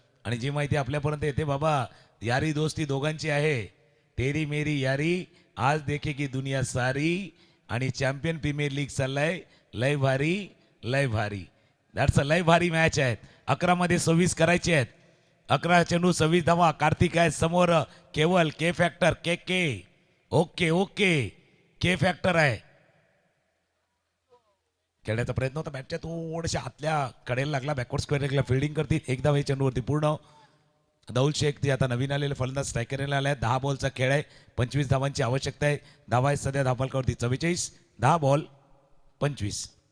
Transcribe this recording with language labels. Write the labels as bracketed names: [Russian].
[Marathi] आणि जी माहिती आपल्यापर्यंत येते बाबा, यारी दोस्ती दोघांची आहे. [Hindi] तेरी मेरी यारी आज देखेगी दुनिया सारी. [Marathi] आणि चॅम्पियन प्रीमियर लीग चाललाय. लय भारी दॅट्स अ लय भारी मॅच आहे. 11 मध्ये 26 करायचे आहेत. 11 चेंडू 26 धावा. कार्तिक आहे समोर. केवल के फॅक्टर के ओके के फॅक्टर आहे. खेळण्याचा प्रयत्न होता. बॅटच्या थोड्याशा आतल्या कडेला लागला. बॅकवर्ड स्क्वेअरला फिल्डिंग करतील. एकदा हे चेंडूवरती पूर्ण. दाऊद शेख ते आता नवीन आलेले फलंदाज स्ट्रायकरला आले. 10 बॉलचा खेळ आहे. 25 धावांची आवश्यकता आहे. धावा आहे सध्या धावफलकावरती 44. 10 बॉल 25.